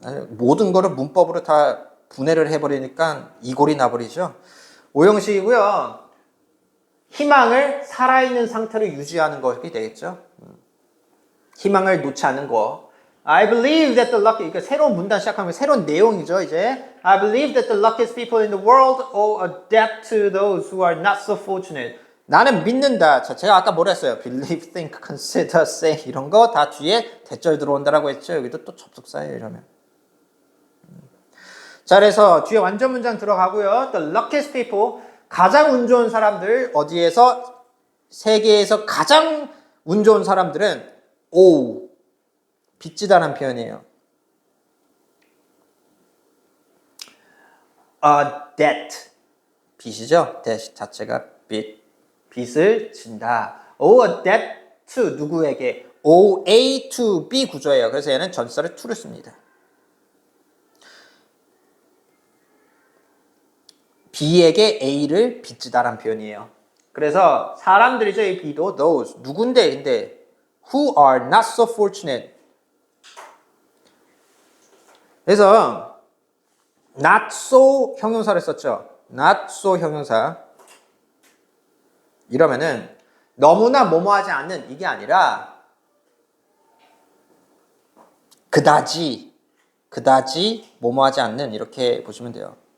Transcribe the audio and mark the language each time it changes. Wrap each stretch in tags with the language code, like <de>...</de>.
<ko>모든 거를 문법으로 다 분해를 해버리니까 이골이 나버리죠. 5형식이고요. 희망을 살아있는 상태로 유지하는 것이 되겠죠. 희망을 놓지 않는 거.</ko> <en>I believe that the lucky,</en> <ko>그러니까 새로운 문단 시작하면 새로운 내용이죠, 이제.</ko> <en>I believe that the luckiest people in the world owe a debt to those who are not so fortunate.</en> <ko>나는 믿는다. 자, 제가 아까 뭐라 했어요? Believe, think, consider, say 이런 거 다 뒤에 대절 들어온다라고 했죠. 여기도 또 접속사예요, 이러면. 자, 그래서 뒤에 완전 문장 들어가고요. The luckiest people, 가장 운 좋은 사람들, 어디에서? 세계에서 가장 운 좋은 사람들은 owe, 빚지다라는 표현이에요. A debt, 빚이죠. debt 자체가 빚을 진다.</ko> <en>owe a debt to</en> <ko>누구에게? owe A to B 구조예요. 그래서 얘는 전치사를 to를 씁니다. B에게 A를 빚지다라는 표현이에요. 그래서 사람들이죠. 이 B도 those 누군데 근데</ko> <en>who are not so fortunate.</en> <ko>그래서 not so 형용사를 썼죠. not so 형용사. 이러면은 너무나 뭐뭐하지 않는 이게 아니라 그다지 뭐뭐하지 않는 이렇게 보시면 돼요.</ko>